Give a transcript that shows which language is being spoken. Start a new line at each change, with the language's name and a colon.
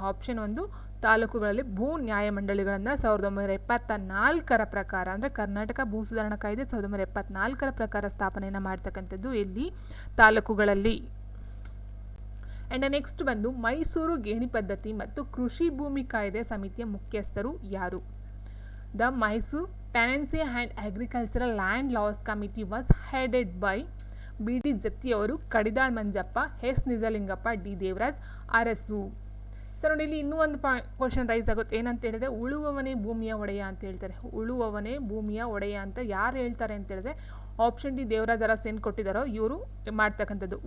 Kannada: Option 1 ತಾಲೂಕುಗಳಲ್ಲಿ ಭೂ ನ್ಯಾಯಮಂಡಳಿಗಳನ್ನು 1974 ಪ್ರಕಾರ ಅಂದರೆ ಕರ್ನಾಟಕ ಭೂ ಸುಧಾರಣಾ ಕಾಯ್ದೆ 1974 ಪ್ರಕಾರ ಸ್ಥಾಪನೆಯನ್ನು ಮಾಡ್ತಕ್ಕಂಥದ್ದು ಎಲ್ಲಿ? ತಾಲೂಕುಗಳಲ್ಲಿ. ಆ್ಯಂಡ್ ನೆಕ್ಸ್ಟ್ ಬಂದು ಮೈಸೂರು ಗೇಣಿ ಪದ್ಧತಿ ಮತ್ತು ಕೃಷಿ ಭೂಮಿ ಕಾಯ್ದೆ ಸಮಿತಿಯ ಮುಖ್ಯಸ್ಥರು ಯಾರು?
English: The Mysore Tenancy and Agricultural Land Laws Committee was headed by B.D.
Kannada: Jatti ಅವರು, Kadidal Manjappa, S Nijalingappa, D Devaraj Arasu. So ನೋಡಿ ಇಲ್ಲಿ ಇನ್ನೂ ಒಂದು ಕ್ವಶನ್ ರೈಸ್ ಆಗುತ್ತೆ. ಏನಂತ ಹೇಳಿದ್ರೆ ಉಳುವವನೇ ಭೂಮಿಯ ಒಡೆಯ ಅಂತ ಹೇಳ್ತಾರೆ. ಉಳುವವನೇ ಭೂಮಿಯ ಒಡೆಯ ಅಂತ ಯಾರು ಹೇಳ್ತಾರೆ ಅಂತ ಹೇಳಿದ್ರೆ ಆಪ್ಷನ್ ಡಿ ದೇವರಾಜ್ ಅರಸು ಏನು ಕೊಟ್ಟಿದ್ದಾರೋ ಇವರು ಮಾಡ್ತಕ್ಕಂಥದ್ದು.